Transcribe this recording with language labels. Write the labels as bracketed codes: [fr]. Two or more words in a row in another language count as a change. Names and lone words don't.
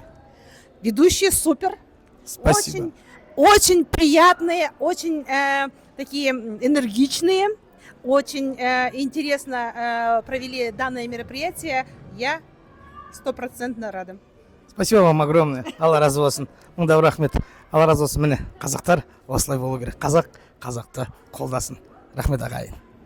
[ru] Ведущие супер. Спасибо. Очень приятные, очень такие энергичные, очень интересно провели данное мероприятие. Я 100% рада. Спасибо вам огромное. [kk] Алла разы болсын. Мыңдау рахмет. Алла разы болсын. Міне, қазақтар осылай болу керек. Қазақ қазақты қолдасын. Рахмет ағайын.